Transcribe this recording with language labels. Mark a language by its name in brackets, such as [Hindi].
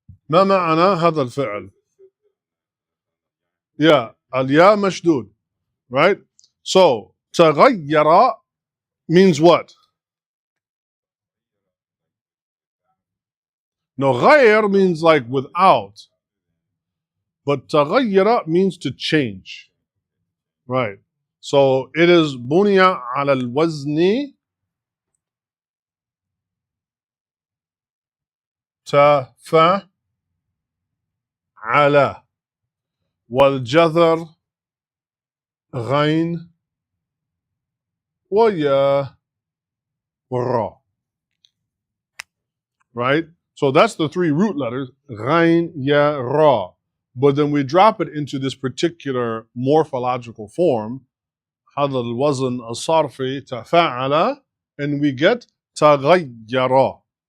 [Arabic] ما معنى هذا الفعل؟ [English] Yeah, [Arabic] الياء مشدود, right? [English] So تغير means what? No, غير means like without, but تغير means to change, right? So it is [Arabic] بني على الوزن تفعل والجذر غين ويا والراء, right? [English] So that's the 3 root letters, غين يا را. But then we drop it into this particular morphological form, [Arabic] هذا الوزن الصرفي تفعل, [English] and we get تغير.